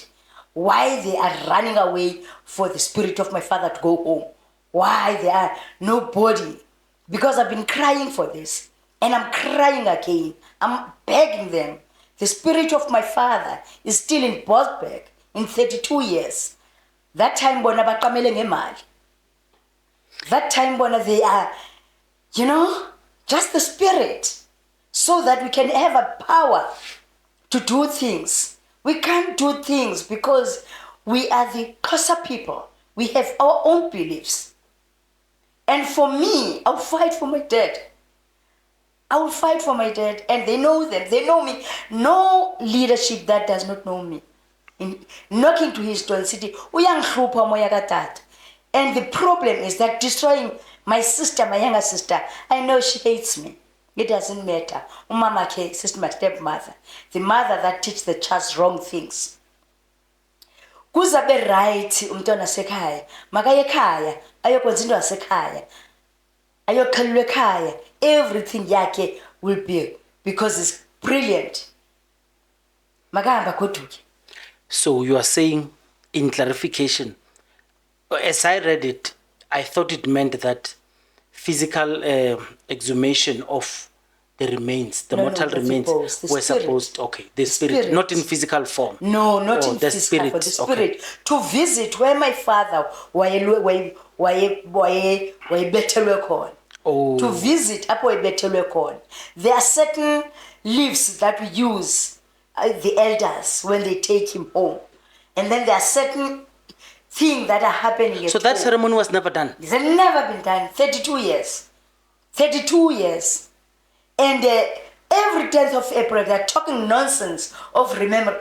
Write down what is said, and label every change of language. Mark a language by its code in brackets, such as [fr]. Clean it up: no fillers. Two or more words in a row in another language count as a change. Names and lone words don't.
[en] Why they are running away for the spirit of my father to go home. Why they are nobody. Because I've been crying for this. And I'm crying again. I'm begging them. The spirit of my father is still in Bosberg in 32 years. That time [xh] bona baqamele ngemali. [en] That time bona they are, just the spirit. So that we can have a power to do things. We can't do things because we are the Xhosa people. We have our own beliefs. And for me, I'll fight for my dad. I will fight for my dad, and they know them. They know me. No leadership that does not know me. In knocking to his door and city, [xh] uyangihlupha moya katata. [en] And the problem is that destroying my sister, my younger sister, I know she hates me. It doesn't matter. [xh] Umama ke, [en] sister, my stepmother, the mother that teaches the child wrong things. [xh] Kuzabe right umntwana sekhaya, makaye ekhaya, ayokwenza into yasekhaya. Ayokhalelwa ekhaya. [en] Everything yakhe will be because it's brilliant. [xh] Makahamba goduke. [en] So you are saying, in clarification, as I read it, I thought it meant that physical exhumation of the remains, the mortal remains, were supposed, okay, the spirit, not in physical form. No, not in the physical form, the spirit. Okay. To visit where my father [xh] wayebethelwe khona. [en] Oh. To visit [xh] apho wayebethelwe khona. [en] There are certain leaves that we use, the elders, when they take him home. And then there are certain things that are happening at So that home. ceremony was never done? It's never been done. 32 years. 32 years. And every 10th of April, they're talking nonsense of remember.